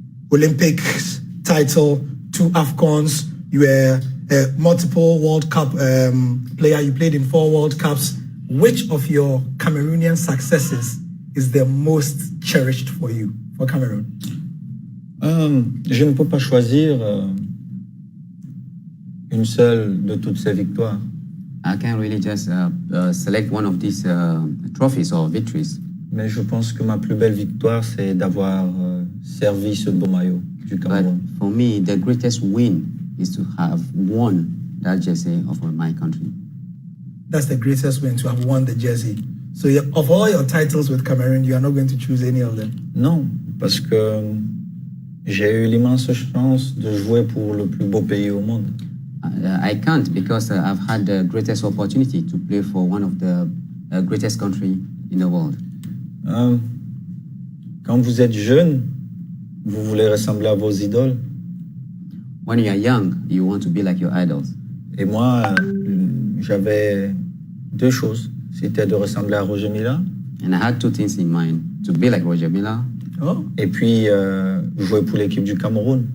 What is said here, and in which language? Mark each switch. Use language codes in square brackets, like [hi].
[en] Olympics title, 2 AFCONs, you were a multiple World Cup player, you played in 4 World Cups. Which of your Cameroonian successes is the most cherished for you, for Cameroon? [fr] Je ne peux pas choisir une seule de toutes ces victoires. [en] I can't really just select one of these trophies or victories. [fr] Mais je pense que ma plus belle victoire, c'est d'avoir servi ce beau maillot du Cameroun. [en] But for me, the greatest win is to have won that jersey of my country. That's the greatest win, to have won the jersey. So of all your titles with Cameroon, you are not going to choose any of them? [fr] Non, parce que j'ai eu l'immense chance de jouer pour le plus beau pays au monde. [en] I can't, because I've had the greatest opportunity to play for one of the greatest country in the world. [fr] Quand vous êtes jeune, vous voulez ressembler à vos idoles. [en] When you are young, you want to be like your idols. [fr] Et moi, j'avais 2 choses. C'était de ressembler à Roger Mila. [en] And I had 2 things in mind: to be like Roger Mila, [fr] et puis jouer pour l'équipe du Cameroun.